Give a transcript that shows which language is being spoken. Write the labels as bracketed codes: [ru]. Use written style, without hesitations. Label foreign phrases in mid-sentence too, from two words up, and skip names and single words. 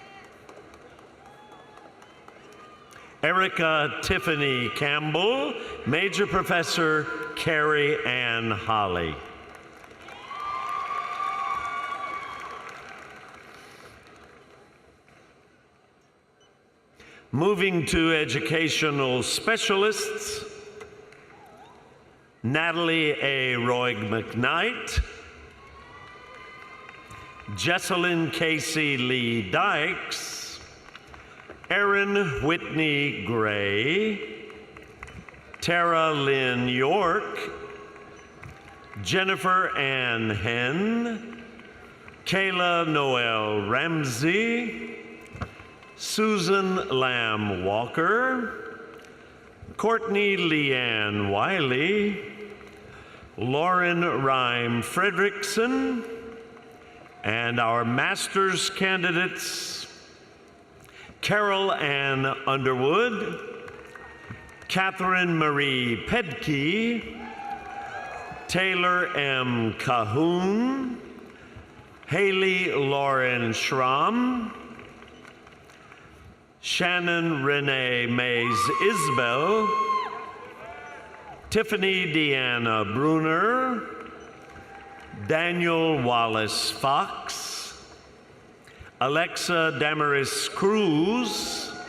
[en] Erica Tiffany Campbell, Major Professor Carrie Ann Holly. Moving to educational specialists, Natalie A. Roig McKnight, Jesselyn Casey Lee Dykes, Erin Whitney Gray, Tara Lynn York, Jennifer Ann Henn, Kayla Noel Ramsey, Susan Lamb Walker, Courtney Leanne Wiley, Lauren Rhyme Fredrickson, and our master's candidates, Carol Ann Underwood, Catherine Marie Pedke, Taylor M. Cahoon, Haley Lauren Schramm, Shannon Renee Mays Isbell, Tiffany Deanna Bruner, Daniel Wallace Fox, Alexa Damaris Cruz,